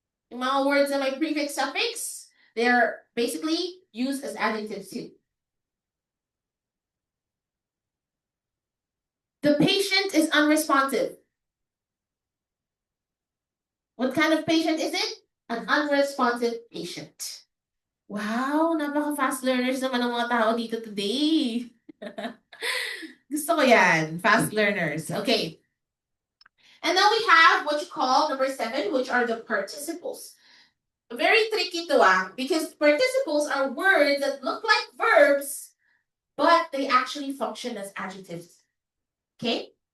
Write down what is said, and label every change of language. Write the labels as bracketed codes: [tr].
[tl] Yung mga [en] words [tl] na may [en] prefix suffix, they're basically used as adjectives too. The patient is unresponsive. What kind of patient is it? An unresponsive patient. [tl] Wow, napaka-fast learners naman ang mga tao dito today. Gusto ko yan, [en] fast learners. [tl] Okay. [en] And then we have what you call number 7, which are the participles. Very tricky to because participles are words that look like verbs, but they actually function as adjectives. Okay?